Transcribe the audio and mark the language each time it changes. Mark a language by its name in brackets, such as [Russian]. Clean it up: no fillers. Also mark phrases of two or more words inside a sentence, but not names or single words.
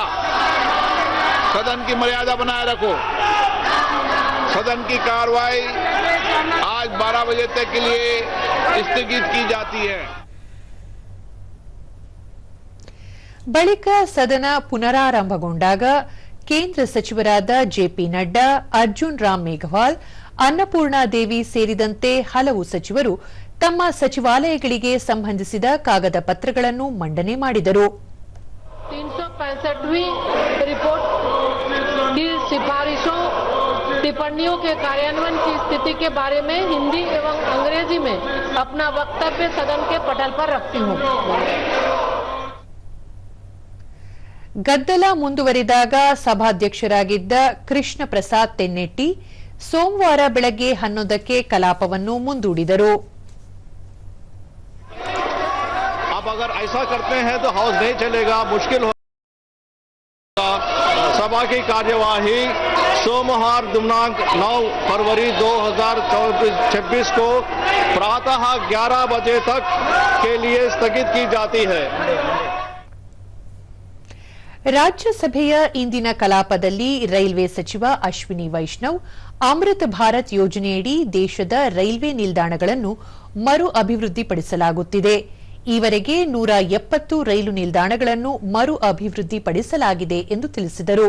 [Hindi] सदन की मर्यादा बनाए रखो। सदन की कार्रवाई आज 12 बजे तक के लिए स्थगित की जाती है। [Kannada] ಬಳಿಕ ಸದನ ಪುನರಾರಂಭಗೊಂಡಾಗ ಕೇಂದ್ರ ಸಚಿವರಾದ ಜೆಪಿ ನಡ್ಡಾ, ಅರ್ಜುನ್ ರಾಮ್ ಮೇಘವಾಲ್, ಅನ್ನಪೂರ್ಣಾ ದೇವಿ ಸೇರಿದಂತೆ ಹಲವು ಸಚಿವರು ತಮ್ಮ ಸಚಿವಾಲಯಗಳಿಗೆ ಸಂಬಂಧಿಸಿದ ಕಾಗದ ಪತ್ರಗಳನ್ನು ಮಂಡನೆ ಮಾಡಿದರು. [Hindi] 365वीं रिपोर्ट की सिफारिशों टिप्पणियों के कार्यान्वयन की स्थिति के बारे में हिंदी एवं अंग्रेजी में अपना वक्तव्य सदन के पटल पर रखती हूं। [Kannada] ಗದ್ದಲ ಮುಂದುವರಿದಾಗ ಸಭಾಧ್ಯಕ್ಷರಾಗಿದ್ದ ಕೃಷ್ಣ ಪ್ರಸಾದ್ ತೆನ್ನೆಟ್ಟಿ ಸೋಮವಾರ ಬೆಳಗ್ಗೆ 11ಕ್ಕೆ ಕಲಾಪವನ್ನು ಮುಂದೂಡಿದರು. [Hindi] अब अगर ऐसा करते हैं तो हाउस नहीं चलेगा, मुश्किल होगा। सभा की कार्यवाही सोमवार दिनांक 9 फरवरी 2026 को प्रातः 11 बजे तक के लिए स्थगित की जाती है। [Kannada] ರಾಜ್ಯಸಭೆಯ ಇಂದಿನ ಕಲಾಪದಲ್ಲಿ ರೈಲ್ವೆ ಸಚಿವ ಅಶ್ವಿನಿ ವೈಷ್ಣವ್ ಅಮೃತ್ ಭಾರತ್ ಯೋಜನೆಯಡಿ ದೇಶದ ರೈಲ್ವೆ ನಿಲ್ದಾಣಗಳನ್ನು ಮರು ಅಭಿವೃದ್ಧಿಪಡಿಸಲಾಗುತ್ತಿದೆ. ಈವರೆಗೆ 170 ರೈಲು ನಿಲ್ದಾಣಗಳನ್ನು ಮರು ಅಭಿವೃದ್ಧಿಪಡಿಸಲಾಗಿದೆ ಎಂದು ತಿಳಿಸಿದರು.